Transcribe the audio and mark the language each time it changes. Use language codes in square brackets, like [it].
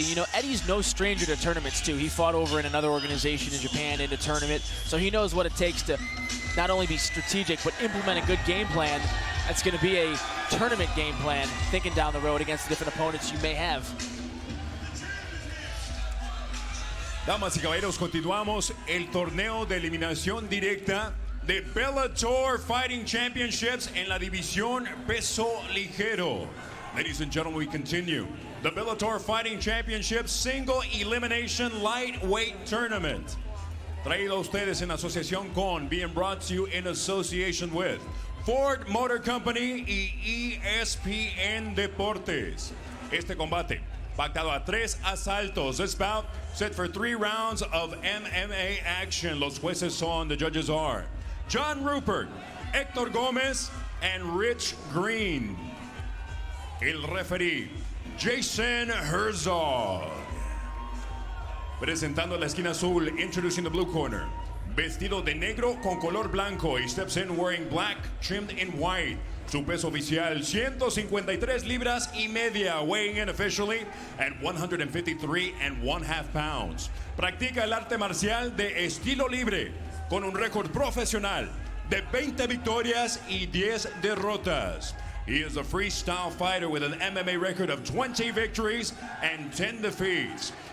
[en] You know, Eddie's no stranger to tournaments, too. He fought over in another organization in Japan in a tournament, so he knows what it takes to not only be strategic, but implement a good game plan. That's going to be a tournament game plan, thinking down the road against the different opponents you may have. [es] Damas y caballeros, continuamos el torneo de eliminación directa de Bellator Fighting Championships en la división peso ligero. [en] Ladies and gentlemen, we continue the Bellator Fighting Championships Single Elimination Lightweight Tournament. [es] Traído a ustedes en asociación con, [en] being brought to you in association with Ford Motor Company y ESPN Deportes. [es] Este combate pactado a 3 asaltos. [en] This bout set for 3 rounds of MMA action. [es] Los jueces son, [en] the judges are John Rupert, Héctor Gómez, and Rich Green. [es] El referee, Jason Herzog. Presentando la esquina azul, [en] introducing the blue corner. [es] Vestido de negro con color blanco. [en] He steps in wearing black, trimmed in white. [es] Su peso oficial, 153 libras y media, [en] weighing in officially at 153.5 pounds. [es] Practica el arte marcial de estilo libre, con un récord profesional de 20 victorias y 10 derrotas. [en] He is a freestyle fighter with an MMA record of 20 victories and 10 defeats.